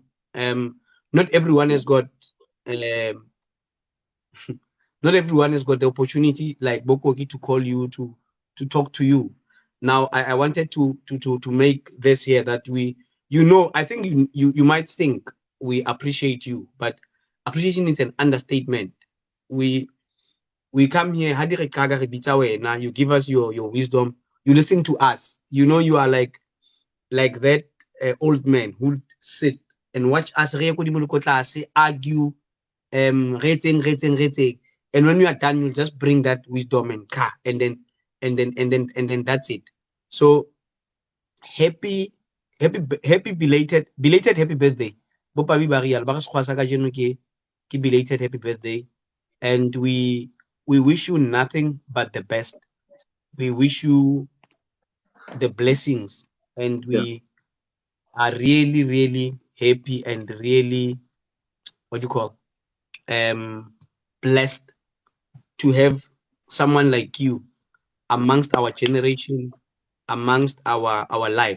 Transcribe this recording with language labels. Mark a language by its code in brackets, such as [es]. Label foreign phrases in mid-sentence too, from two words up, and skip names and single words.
[en] Not everyone has got um, not everyone has got the opportunity like Bokogi to call you to talk to you. Now I wanted to make this here that we, I think you might think we appreciate you, but appreciation is an understatement. We come here, [tn] hadi re qaga re bitsa wena, [en] you give us your wisdom, you listen to us. You are like that old man who sit and watch us [tn] re ye ko dimo le ko tlase, [en] argue, [tn] re etseng. [en] And when we are done, you'll just bring that wisdom and car, and then that's it. So happy belated happy birthday. [tn] Bo pabi ba rialo, ba re sekgowa sa kajeno ke [en] belated happy birthday. And we wish you nothing but the best. We wish you the blessings, and Yeah. we are really, really happy and really, what do you call, blessed to have someone like you amongst our generation, amongst our life.